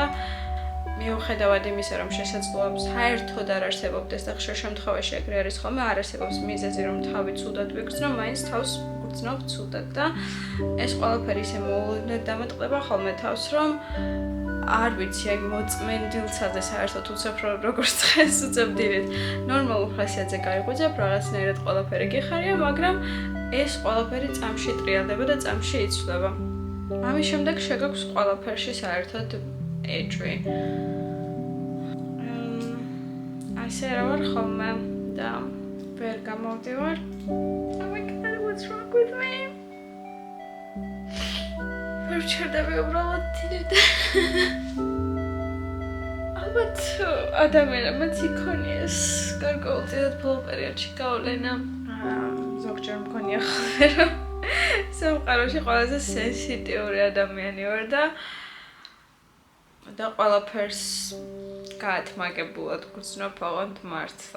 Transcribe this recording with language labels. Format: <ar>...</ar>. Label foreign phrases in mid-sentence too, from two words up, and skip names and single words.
<ka>მიუხედავად იმისა, რომ შესაძლოა საერთოდ არ არსებობდეს და ხშირ შემთხვევაში ეგრე არის ხოლმე, არ არსებობს მიზეზი რომ თავი ცუდად ვიგრძნო, მაინც თავს ვგრძნობ ცუდად და ეს ყველაფერი ისე მოულოდნელად დამატყდება ხოლმე თავს, რომ არ ვიცი, აი მოწმენდილცაზე საერთოდ უცებ როგორც დღეს უცებ დილით ნორმალურ ხასიათზე გაიღვიძებ, რაღაცნაირად ყველაფერი გიხარია, მაგრამ ეს ყველაფერი წამში ტრიალდება და წამში იცვლება. ამის შემდეგ შეგაქვს ყველაფერში საერთოდ ეჭვი. ასე რა ვარ ხოლმე და ვერ გამოვდივარ.</ka> <en>Oh my god, what's wrong with me?</en> <ka>ვერ ვჩერდები უბრალოდ თირდა. ალბათ ადამიანებმაც იქონიეს გარკვეულწილად ბოლო პერიოდში გავლენა. ზოგჯერ მგონია ხოლმე, რომ სამყაროში ყველაზე სენსიტიური ადამიანი ვარ და ყველაფერს გაათმაგებულად გრძნობ ოღონდ მართლა.</ka>